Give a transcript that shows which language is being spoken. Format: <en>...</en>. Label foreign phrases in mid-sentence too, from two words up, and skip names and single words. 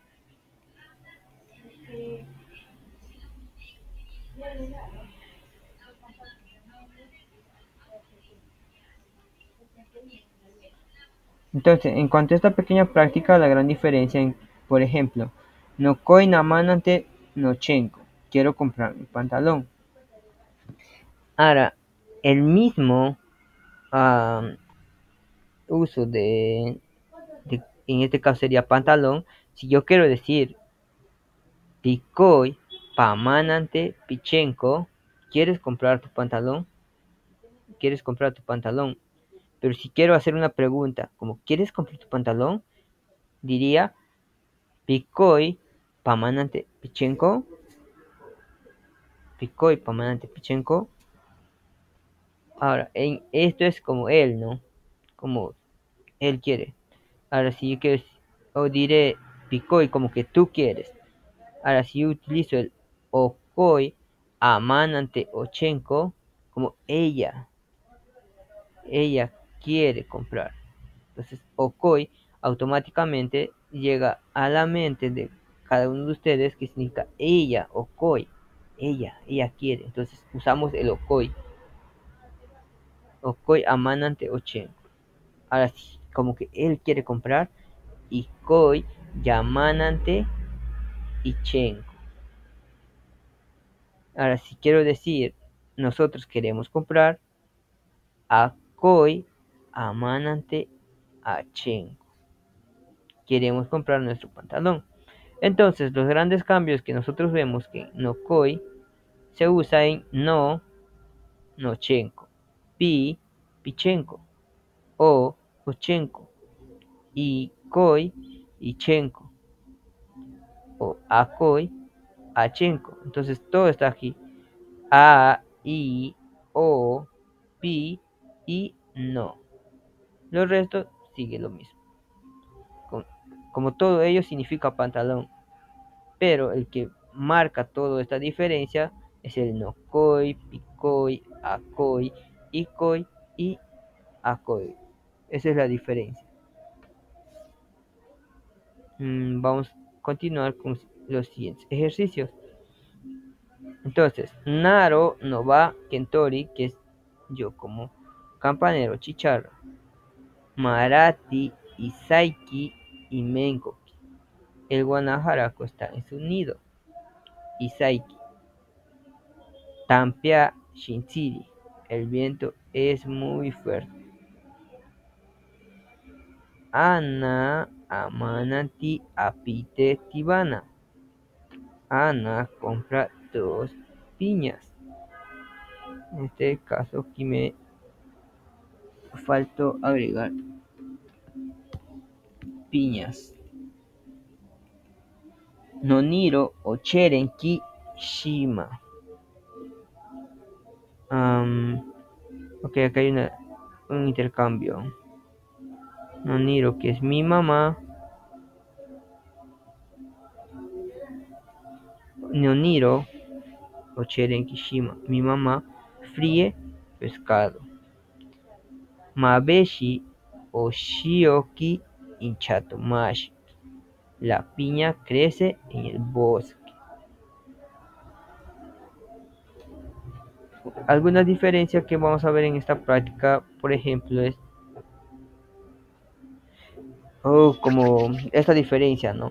<es>entonces, en cuanto a esta pequeña práctica, la gran diferencia, por ejemplo,</es> <cni>no koi namanante no chenko,</cni> <es>quiero comprar mi pantalón. Ahora, el mismo uso en este caso sería pantalón, si yo quiero decir</es> <cni>picoi pamanante pichenko,</cni> <es>¿quieres comprar tu pantalón? ¿Quieres comprar tu pantalón? Pero si quiero hacer una pregunta, como ¿quieres comprar tu pantalón?</es> <cni>Diría Picoi pamanante pichenko. Picoi pamanante pichenko.</cni> <es>Ahora, esto es como él, ¿no? Como él quiere. Ahora, si yo quiero, o diré picoi como que tú quieres. Ahora, si yo utilizo el</es> <cni>okoi amanante ochenko,</cni> <es>como ella ella quiere comprar. Entonces, okoi automáticamente llega a la mente de cada uno de ustedes que significa ella, okoi. Ella quiere. Entonces, usamos el okoi.</es> <cni>Okoi amanante ochenko.</cni> <es>Ahora sí, como que él quiere comprar.</es> <cni>Y koi yamanante ichenko.</cni> <es>Ahora, si quiero decir nosotros queremos comprar,</es> <cni>akoi amanante achenko.</cni> <es>Queremos comprar nuestro pantalón. Entonces, los grandes cambios que nosotros vemos que</es> <cni>no koi</cni> <es>se usa en no chenko, pichenko, o ochenko, y koi, ichenko, o akoi, achenko. Entonces, todo está aquí. A, I, O, pi y no. Los restos sigue lo mismo. Como todo ello significa pantalón. Pero el que marca toda esta diferencia es el nokoi, pikoi, akoi, ikoi y akoi. Esa es la diferencia. Vamos a continuar con los siguientes ejercicios. Entonces,</es> <cni>naro no va kentori,</cni> <es>que es yo como campanero chicharro.</es> <cni>Marati, Isaiki y Menkoki.</cni> <es>El guanajarako está en su nido.</es> <cni>Isaiki. Tampia Shinchiri.</cni> <es>El viento es muy fuerte.</es> <cni>Ana amanati apite tibana.</cni> <es>Ana compra 2 piñas. En este caso aquí me faltó agregar piñas.</es> <cni>Noniro ocheren ki shima.</cni> <es>Ok, acá hay un intercambio. Noniro, que es mi mamá.</es> <cni>Noniro, ocheren kishima.</cni> <es>Mi mamá fríe pescado.</es> <cni>Mabeshi o Shioki Inchatomashi.</cni> <es>La piña crece en el bosque. Algunas diferencias que vamos a ver en esta práctica, por ejemplo, es como esta diferencia, ¿no?</es>